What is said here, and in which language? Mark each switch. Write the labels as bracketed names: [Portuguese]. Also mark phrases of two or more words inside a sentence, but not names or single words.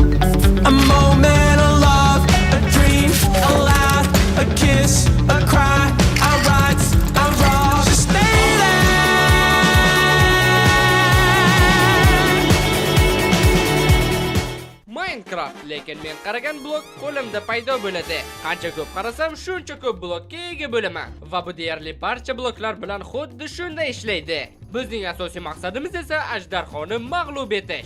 [English] A moment of love, a dream, a laugh, a kiss, a cry, our rights, our wrongs. Just stay there. [Uzbek] Minecraft, lekin men qaragan blok qo'limda paydo bo'ladi. Qancha ko'p qarasam, shuncha ko'p blokka ega bo'laman va bu deyarli barcha bloklar bilan xuddi shunday ishlaydi. Bizning asosiy maqsadimiz esa ajdarxoni mag'lub etish.